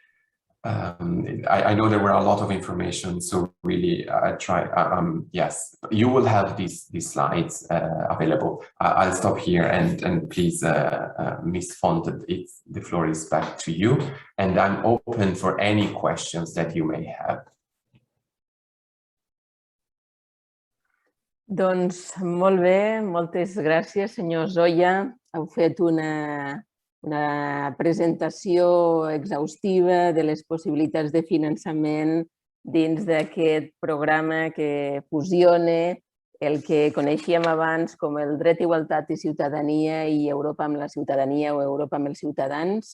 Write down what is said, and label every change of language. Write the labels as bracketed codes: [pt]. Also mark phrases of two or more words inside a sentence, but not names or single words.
[en] I know there were a lot of information, so really I try. Yes, you will have these slides available. I'll stop here and please, Ms. Font, the floor is back to you, and I'm open for any questions that you may have. [ca] Doncs molt bé, moltes gràcies, senyor Zoya. Heu fet una presentació exhaustiva de les possibilitats de finançament dins d'aquest programa que fusiona el que coneixíem abans com el Dret, Igualtat i Ciutadania i Europa amb la ciutadania o Europa amb els ciutadans.